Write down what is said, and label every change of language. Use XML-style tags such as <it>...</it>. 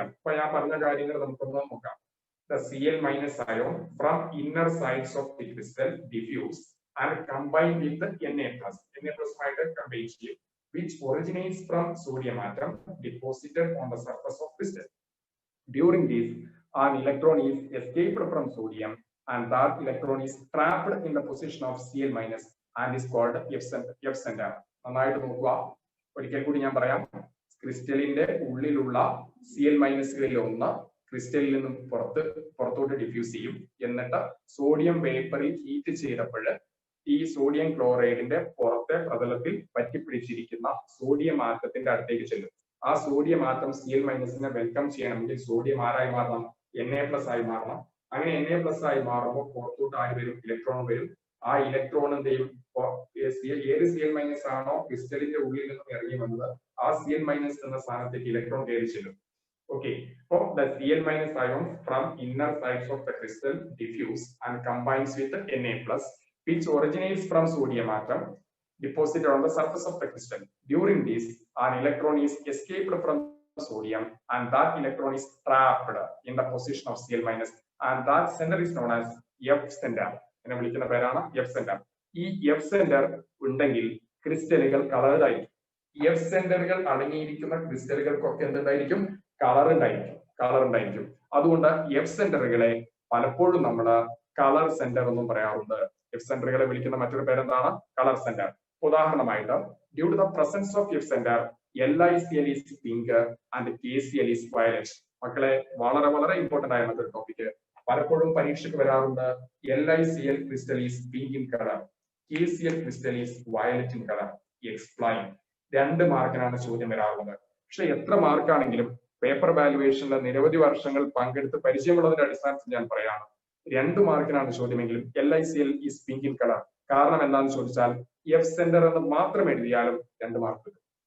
<ml>അപ്പൊ ഞാൻ പറഞ്ഞ കാര്യങ്ങൾ നമുക്കൊന്ന് നോക്കാം.</ml> <en>The Cl- ion from inner sides of the crystal diffuse and combine with the Na+.</en> <ml>Na+ആയിട്ട് combine ചെയ്യും,</ml> <en>which originates from sodium atom deposited on the surface of crystal. During this, an electron is escaped from sodium and that electron is trapped in the position of Cl- and is called F center.</en> <ml>നന്നായിട്ട് നോക്കുക, ഒരിക്കൽ കൂടി ഞാൻ പറയാം. ക്രിസ്റ്റലിന്റെ ഉള്ളിലുള്ള Cl- ഒന്ന് ക്രിസ്റ്റലിൽ നിന്നും പുറത്തോട്ട് ഡിഫ്യൂസ് ചെയ്യും. എന്നിട്ട് സോഡിയം വേപ്പറിൽ ഹീറ്റ് ചെയ്തപ്പോൾ ഈ സോഡിയം ക്ലോറൈഡിന്റെ പുറത്തെ പ്രതലത്തിൽ പറ്റിപ്പിടിച്ചിരിക്കുന്ന സോഡിയം ആറ്റത്തിന്റെ അടുത്തേക്ക് ചെല്ലും. ആ സോഡിയം ആറ്റം Cl- വെൽക്കം ചെയ്യണമെങ്കിൽ സോഡിയം ആരായി മാറണം, Na+ ആയി മാറണം. അങ്ങനെ Na+ ആയി മാറുമ്പോൾ പുറത്തോട്ട് ആര് വരും, ഇലക്ട്രോൺ വരും. ആ ഇലക്ട്രോൺ എന്തെയും ഏത് Cl- ആണോ ക്രിസ്റ്റലിന്റെ ഉള്ളിൽ നിന്നും ഇറങ്ങി വന്നത്, ആ Cl- എന്ന സ്ഥാനത്തേക്ക് ഇലക്ട്രോൺ കയറി ചെല്ലും.</ml> <en>Okay, so the Cl minus ions from inner sides of the crystal diffuse and combines with the Na plus, which originates from sodium atom deposited on the surface of the crystal. During this, an electron is escaped from sodium and that electron is trapped in the position of Cl minus, and that center is known as F center.</en> <ml>എന്നെ വിളിക്കുന്ന പേരാണ് F center. ഈ F center ഉണ്ടെങ്കിൽ ക്രിസ്റ്റലുകൾ coloured ആയിരിക്കും. F സെന്ററുകൾ അടങ്ങിയിരിക്കുന്ന ക്രിസ്റ്റലുകൾക്കൊക്കെ എന്തുണ്ടായിരിക്കും? Colour ഉണ്ടായിരിക്കും. അതുകൊണ്ട് എഫ് സെന്ററുകളെ പലപ്പോഴും നമ്മൾ കളർ സെന്റർ എന്നും പറയാറുണ്ട്. എഫ് സെന്ററുകളെ വിളിക്കുന്ന മറ്റൊരു പേരെന്താണ്? Colour centre. ഉദാഹരണമായിട്ട്,</ml> <en>Due to the presence of F centre LiCl is pink and KCl is violet.</en> <ml>മക്കളെ, വളരെ വളരെ ഇമ്പോർട്ടന്റ് ആയ മറ്റൊരു ടോപ്പിക്. പലപ്പോഴും പരീക്ഷയ്ക്ക് വരാറുണ്ട്.</ml> <en>LiCl crystal is pink in color, KCl crystal is violet in color. Explain.</en> <ml>2 മാർക്കിനാണ് ചോദ്യം വരാറുള്ളത്. പക്ഷെ എത്ര മാർക്കാണെങ്കിലും പേപ്പർ വാല്യുവേഷനിലെ നിരവധി വർഷങ്ങൾ പങ്കെടുത്ത് പരിചയമുള്ളതിന്റെ അടിസ്ഥാനത്തിൽ ഞാൻ പറയാണ്, 2 മാർക്കിനാണ് ചോദ്യമെങ്കിലും</ml> <en>LiCl is pink in color.</en> <ml>കാരണം എന്താണെന്ന് ചോദിച്ചാൽ എഫ് സെന്റർ എന്ന് മാത്രം എഴുതിയാലും 2 മാർക്ക് കിട്ടും.</ml>